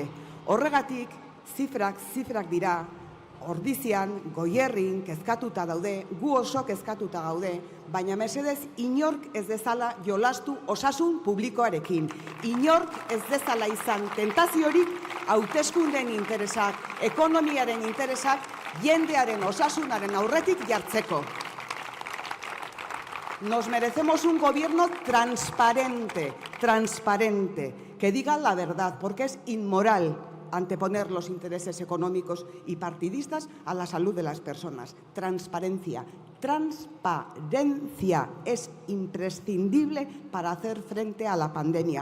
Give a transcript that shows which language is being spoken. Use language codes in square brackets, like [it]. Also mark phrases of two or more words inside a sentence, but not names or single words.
[eu] Horregatik, zifrak dira, Ordizian, Goierrin, kezkatuta daude, gu oso kezkatuta gaude, baina mesedez inork ez dezala jolastu osasun publikoarekin. Inork ez dezala izan tentaziorik hauteskundeen interesak, ekonomiaren interesak, jendearen osasunaren aurretik jartzeko. [es] Nos merecemos un gobierno transparente, que diga la verdad, porque es inmoral anteponer los intereses económicos y partidistas a la salud de las personas. Transparencia es imprescindible para hacer frente a la pandemia.